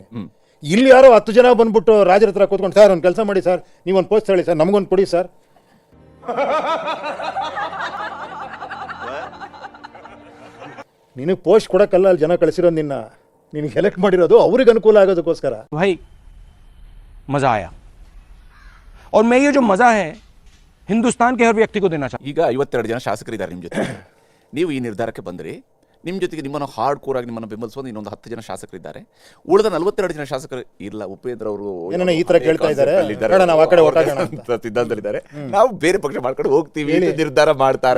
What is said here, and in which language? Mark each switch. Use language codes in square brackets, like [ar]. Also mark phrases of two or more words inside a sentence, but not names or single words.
[kn] ಇಲ್ಲಿ ಯಾರೋ 10 ಜನ ಬಂದ್ಬಿಟ್ಟು ರಾಜರ ಹತ್ರ ಕೂತ್ಕೊಂಡು, ಸರ್ ಒಂದು ಕೆಲಸ ಮಾಡಿ ಸರ್, ನೀವೊಂದು ಪೋಸ್ಟ್ ಹೇಳಿ ಸರ್, ನಮಗೊಂದು ಕೊಡಿ ಸರ್. ನಿನಗೆ ಪೋಸ್ಟ್ ಕೊಡಕ್ಕಲ್ಲ ಅಲ್ಲಿ ಜನ ಕಳಿಸಿರೋದು, ನಿನಗೆ ಎಲೆಕ್ಟ್ ಮಾಡಿರೋದು ಅವ್ರಿಗೆ ಅನುಕೂಲ ಆಗೋದಕ್ಕೋಸ್ಕರ. [hi] भाई मजा आया और मैं ये जो मजा है हिंदुस्तान के हर व्यक्ति को देना चाहता हूं. [kn] ಈಗ 52 ಜನ ಶಾಸಕರಿದ್ದಾರೆ ನಿಮ್ಮ ಜೊತೆ. ನೀವು ಈ ನಿರ್ಧಾರಕ್ಕೆ ಬಂದ್ರಿ, ನಿಮ್ಮ ಜೊತೆಗೆ ನಿಮ್ಮನ್ನು [en] hard core [kn] ಆಗಿ ನಿಮ್ಮನ್ನು ಬೆಂಬಲಿಸುವ ಇನ್ನೊಂದು 10 ಜನ ಶಾಸಕರಿದ್ದಾರೆ. ಉಳಿದ 42 ಜನ ಶಾಸಕರು ಇಲ್ಲ, ಉಪೇಂದ್ರ ಅವರು ಏನನ್ನ ಈ ತರ ಕೇಳ್ತಾ ಇದ್ದಾರೆ, ನಾವು ಆ ಕಡೆ ಸಿದ್ಧಾಂತದಲ್ಲಿದ್ದಾರೆ, ನಾವು ಬೇರೆ ಪಕ್ಷ ಮಾಡ್ಕೊಂಡು ಹೋಗ್ತೀವಿ ನಿರ್ಧಾರ ಮಾಡ್ತಾರೆ.